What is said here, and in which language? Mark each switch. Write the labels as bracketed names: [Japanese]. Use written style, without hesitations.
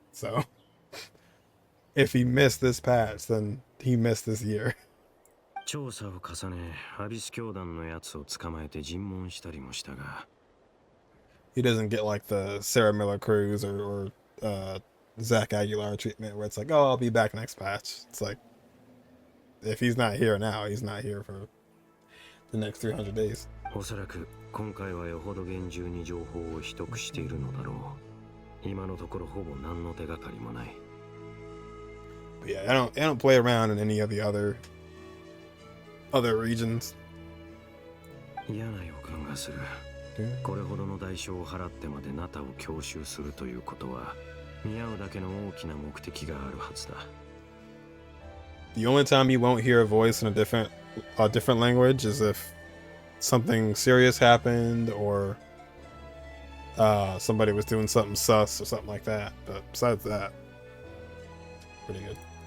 [English] So if he missed this patch, then he missed this year. [Japanese] 調査を重ね、アビス教団のやつを捕まえて尋問したりもしたが。 [English] He doesn't get like the Sarah Miller Cruz or Zach Aguilar treatment where it's like, oh, I'll be back next patch. It's like, if he's not here now, he's not here for the next 300 days. [Japanese] おそらく今回はよほど厳重に情報を秘匿しているのだろう。今のところほぼ何の手がかりもない。 [English] But yeah, I don't play around in any of the other regions. [Japanese] 嫌な予感がする。これほどの代償を払ってまでナタを強襲するということは、見合うだけの大きな目的があるはずだ。 [English] The only time you won't hear a voice in a different language is if something serious happened or somebody was doing something sus or something like that. But besides that, pretty good.